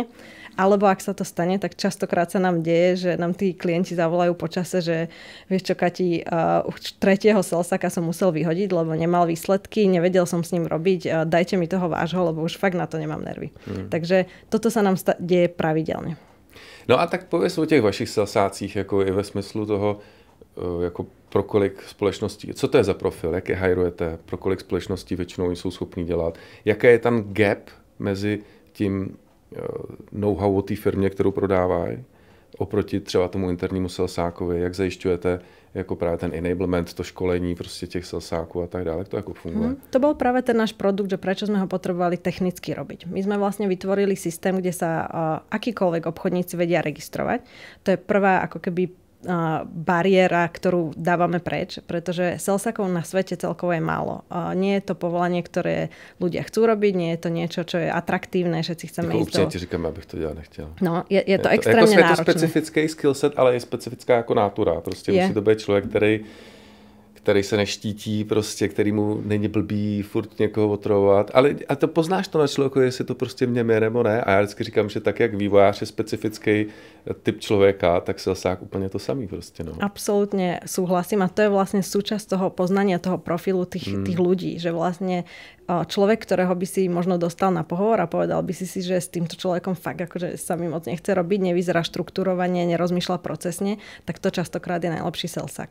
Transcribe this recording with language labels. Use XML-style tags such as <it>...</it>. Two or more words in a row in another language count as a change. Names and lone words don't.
<sk>Alebo ak sa to stane, tak častokrát sa nám deje, že nám tí klienti zavolajú počase, že vieš čo, Kati, už tretieho salesaka som musel vyhodiť, lebo nemal výsledky, nevedel som s ním robiť, dajte mi toho vášho, lebo už fakt na to nemám nervy. Takže toto sa nám deje pravidelne.</sk> <cs>No a tak pověz o těch vašich salsácích, jako i ve smyslu toho, jako pro kolik společností, co to je za profil, jak je hajrujete, pro kolik společností většinou oni jsou schopní dělat, jaké je tam gap mezi tím know-how o té firmě, kterou prodávají, oproti třeba tomu internímu salsákovi, jak zajišťujete jako právě ten enablement, to školení prostě těch salsáků a tak dále, jak to jako funguje?</cs> <sk>To bol práve ten náš produkt, že prečo sme ho potrebovali technicky robiť. My sme vlastne vytvorili systém, kde sa akýkoľvek obchodníci vedia registrovať. To je prvá ako keby bariéra, ktorú dávame preč, pretože salesakov na svete celkovo je málo. Nie je to povolanie, ktoré ľudia chcú robiť, nie je to niečo, čo je atraktívne, všetci chceme ísť do...</sk> <cs>Upřímně ti říkám, abych to dělat nechtěl. No, je to extrémně náročné. Je to specifický skillset, ale je specifická jako nátura. Prostě musí to být člověk, který se neštítí, prostě, který mu není blbý furt někoho otravovat. Ale a to poznáš to na člověku, jestli to prostě v něm je nebo ne. A já vždycky říkám, že tak, jak vývojář je specifický typ člověka, tak salesák úplně to samý prostě. No.</cs> <sk>Absolútne súhlasím a to je vlastne súčasť toho poznania toho profilu tých ľudí, že vlastne človek, ktorého by si možno dostal na pohovor a povedal by si, že s týmto človekom fakt akože sa mi moc nechce robiť, nevyzerá štruktúrovanie, nerozmýšľa procesne, tak to častokrát je najlepší salesák.</sk>